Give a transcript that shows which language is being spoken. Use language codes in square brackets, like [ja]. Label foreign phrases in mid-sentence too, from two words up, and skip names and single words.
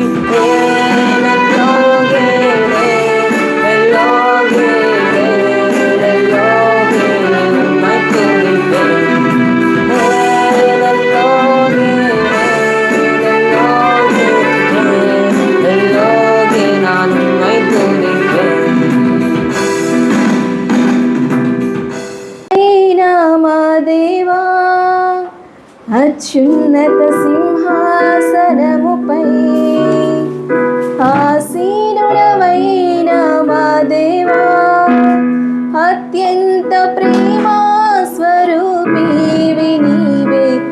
[ta] எல்லோகே எல்லோகே எல்லோகே உம்மை துதிப்பேன். எல்லோகே எல்லோகே எல்லோகே நான் உம்மை துதிப்பேன். [te] మా దేవా అత్యున్నత సింహాసనముపై ఆసీనుడవైన మా దేవా అత్యంత ప్రేమా స్వరూపివి నీవే.